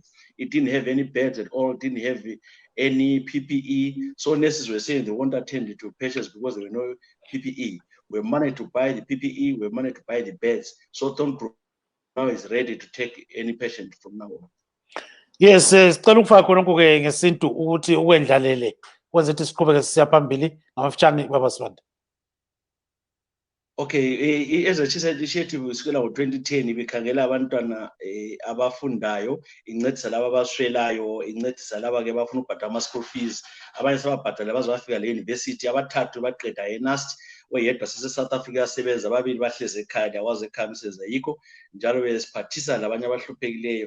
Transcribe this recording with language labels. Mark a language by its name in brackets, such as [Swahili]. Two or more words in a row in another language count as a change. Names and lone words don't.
[English] It didn't have any beds at all, didn't have any PPE. So nurses were saying they won't attend to patients because there were no PPE. We managed to buy the PPE, we managed to buy the beds. So Stony Grove now is ready to take any patient from now on. Yes, [North Ndebele] sicela ukufaka khona ke ngesintu ukuthi ukwendlalele kwenza ukuthi siqhubeke sisiya phambili ngamafutshane baba Sibanda. Okay, [English] as a Chisa initiative [North Ndebele] kusukela ngo-2010 ibikhangela abantwana abafundayo, incedisa laba abaswelayo, incedisa laba ke bafuna ukubhadala ama- [English] school fees, [North Ndebele] abanye sebabhadala baze bafika le university, abathathu baqeda eNUST, oyedwa sese-South Africa asebenza, ababili bahlezi ekhaya, awazi ekhaya umsebenzi ayikho, njalo besiphathisa labanye abahluphekileyo.